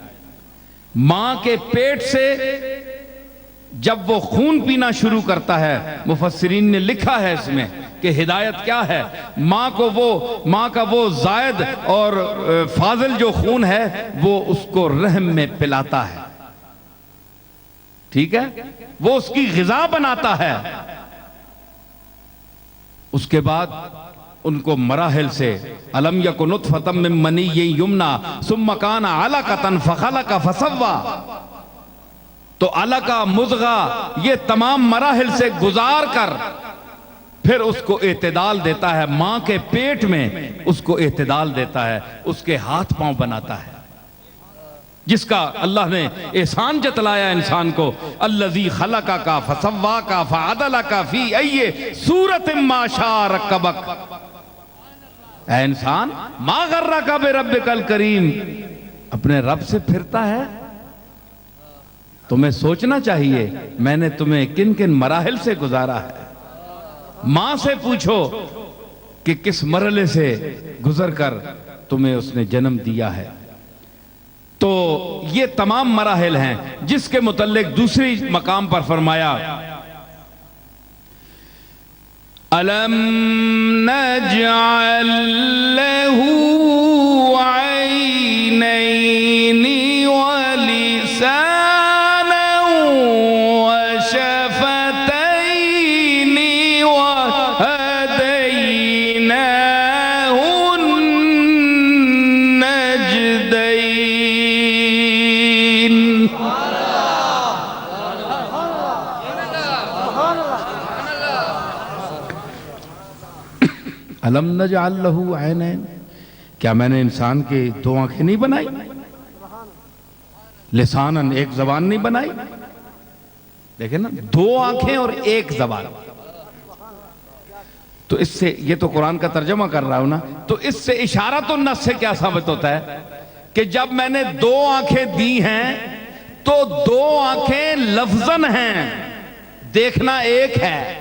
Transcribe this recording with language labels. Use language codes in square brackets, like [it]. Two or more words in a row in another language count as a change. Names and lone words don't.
[ur] ماں کے پیٹ سے جب وہ خون پینا شروع کرتا ہے، مفسرین نے لکھا ہے اس میں کہ ہدایت کیا ہے، ماں کا وہ زائد اور فاضل جو خون ہے وہ اس کو رحم میں پلاتا ہے، ٹھیک ہے، وہ اس کی غذا بناتا ہے۔ اس کے بعد ان کو مراحل سے [ar] الم یک نطفۃ من منی یمنی ثم کان علقۃ فخلق فسوی، [ur] تو علقہ، مضغہ، یہ تمام مراحل سے گزار کر پھر اس کو اعتدال دیتا ہے، ماں کے پیٹ میں اس کو اعتدال دیتا ہے، اس کے ہاتھ پاؤں بناتا ہے، جس کا اللہ نے احسان جتلایا انسان کو، [ar] الذی خلقک فسواک فعدلک فی ای صورت ما شاء رکبک۔ [ur] اے انسان، [ar] ما غرک بربک الکریم، [ur] اپنے رب سے پھرتا ہے؟ تمہیں سوچنا چاہیے میں نے تمہیں کن کن مراحل سے گزارا ہے۔ ماں سے پوچھو کہ کس مرحلے سے گزر کر تمہیں اس نے جنم دیا ہے۔ تو یہ تمام مراحل ہیں، جس کے متعلق دوسری مقام پر فرمایا [ar] أَلَمْ نَجْعَلْ لَهُ عَيْنَيْنِ وَلِسَانًا وَشَفَتَيْنِ وَهَدَيْنَاهُ النَّجْدَيْنِ۔ الم نجعل لہ عینین، [ur] کیا میں نے انسان کے دو آنکھیں نہیں بنائی؟ لسانن، ایک زبان نہیں بنائی؟ دیکھیں نا، دو آنکھیں اور ایک زبان۔ تو اس سے، یہ تو قرآن کا ترجمہ کر رہا ہوں نا، تو اس سے [ar] اشارۃ النص [ur] سے کیا ثابت ہوتا ہے کہ جب میں نے دو آنکھیں دی ہیں تو دو آنکھیں لفظاً ہیں، دیکھنا ایک ہے۔